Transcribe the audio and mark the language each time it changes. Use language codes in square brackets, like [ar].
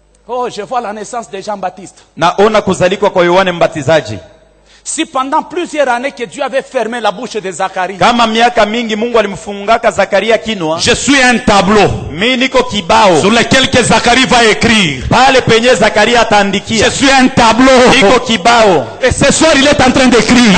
[fr] Oh, je vois la naissance de Jean-Baptiste. [sw] Naona kuzalikwa kwa Yohane Mbatizaji. [fr] Si pendant plusieurs années que Dieu avait fermé la bouche de Zacharie. [sw] Kama miaka mingi Mungu alimfungaka Zakaria kinwa. [fr] Je suis un tableau. [sw] Mimi niko kibao [fr] sur lequel que Zacharie va écrire. [sw] Pale penye Zakaria ataandikia. [fr] Je suis un tableau. [sw] Niko kibao. [fr] Et ce soir il est en train d'écrire.